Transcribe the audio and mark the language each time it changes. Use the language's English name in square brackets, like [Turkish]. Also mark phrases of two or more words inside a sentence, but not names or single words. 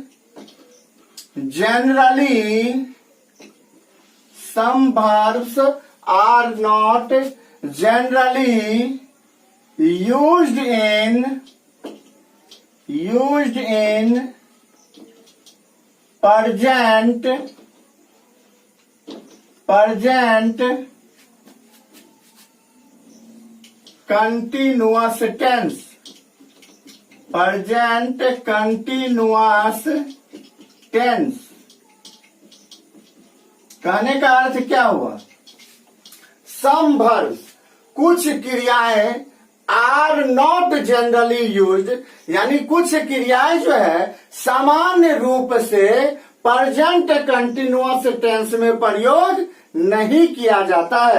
[English] generally used in present continuous tense। present continuous tense [Hindi] कहने का अर्थ क्या हुआ? [English] some verbs, [Hindi] कुछ क्रियाएं [English] are not generally used, [Hindi] यानी कुछ क्रियाएं जो है सामान्य रूप से [English] present continuous tense [Hindi] में प्रयोग नहीं किया जाता है।